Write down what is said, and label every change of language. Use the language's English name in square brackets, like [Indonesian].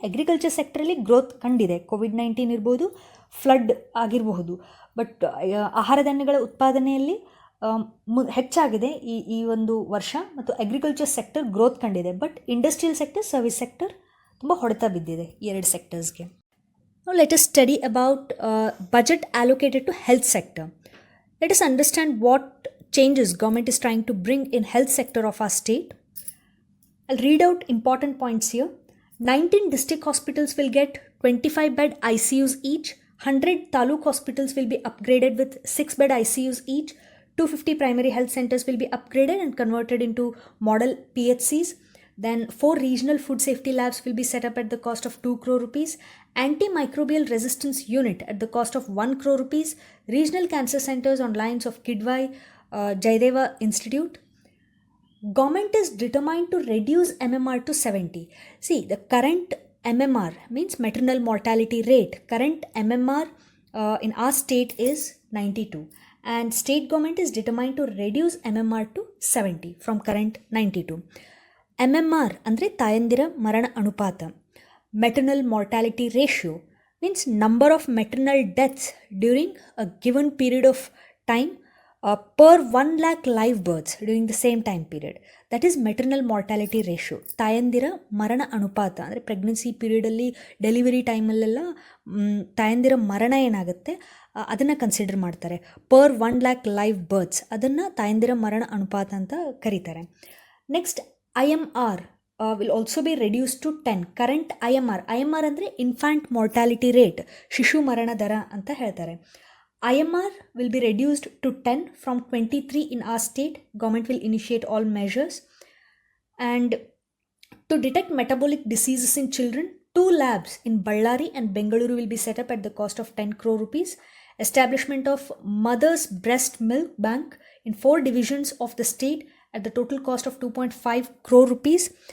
[Kannada] Agriculture ಸೆಕ್ಟರಲ್ಲಿ growth ಕಂಡಿದೆ. COVID-19 ಇರ್ಬೋದು, flood ಆಗಿರಬಹುದು. ಬಟ್ ಆಹಾರ ಧಾನ್ಯಗಳ ಉತ್ಪಾದನೆಯಲ್ಲಿ ಹೆಚ್ಚಾಗಿದೆ ಈ ಒಂದು ವರ್ಷ ಮತ್ತು ಅಗ್ರಿಕಲ್ಚರ್ ಸೆಕ್ಟರ್ ಗ್ರೋತ್ ಕಂಡಿದೆ. But industrial sector, service sector ತುಂಬ ಹೊಡೆತ ಬಿದ್ದಿದೆ ಈ 2 ಸೆಕ್ಟರ್ಸ್ಗೆ. [English] Now let us study about budget allocated to health sector. Let us understand what changes government is trying to bring in health sector of our state. I'll read out important points here. 19 district hospitals will get 25-bed ICUs each. 100 taluk hospitals will be upgraded with 6-bed ICUs each. 250 primary health centers will be upgraded and converted into model PHCs. Then 4 regional food safety labs will be set up at the cost of 2 crore rupees. Antimicrobial resistance unit at the cost of 1 crore rupees. Regional cancer centers on lines of Kidwai, Jaideva Institute. Government is determined to reduce MMR to 70. See, the current MMR means maternal mortality rate. Current MMR in our state is 92, and state government is determined to reduce MMR to 70 from current 92. [Kannada] MMR ಅಂದರೆ ತಾಯಂದಿರ ಮರಣ ಅನುಪಾತ. [English] Maternal mortality ratio means number of maternal deaths during a given period of time per 1 lakh live births during the same time period. That is maternal mortality ratio. [Kannada] ತಾಯಂದಿರ ಮರಣ ಅನುಪಾತ ಅಂದರೆ pregnancy ಪೀರಿಯಡಲ್ಲಿ delivery ಟೈಮಲ್ಲೆಲ್ಲ ತಾಯಂದಿರ ಮರಣ ಏನಾಗುತ್ತೆ ಅದನ್ನು ಕನ್ಸಿಡರ್ ಮಾಡ್ತಾರೆ. [English] per 1 lakh live births [Kannada] ಅದನ್ನು ತಾಯಂದಿರ ಮರಣ ಅನುಪಾತ ಅಂತ ಕರೀತಾರೆ. [English] Next IMR will also be reduced to 10. Current IMR [Kannada] ಅಂದರೆ ಇನ್ಫ್ಯಾಂಟ್ ಮಾರ್ಟಾಲಿಟಿ ರೇಟ್, ಶಿಶು ಮರಣ ದರ ಅಂತ ಹೇಳ್ತಾರೆ. [English] IMR will be reduced to 10 from 23 in our state. Government will initiate all measures. And to detect metabolic diseases in children, 2 labs in Ballari and Bengaluru will be set up at the cost of 10 crore rupees. Establishment of Mother's Breast Milk Bank in 4 divisions of the state at the total cost of 2.5 crore rupees.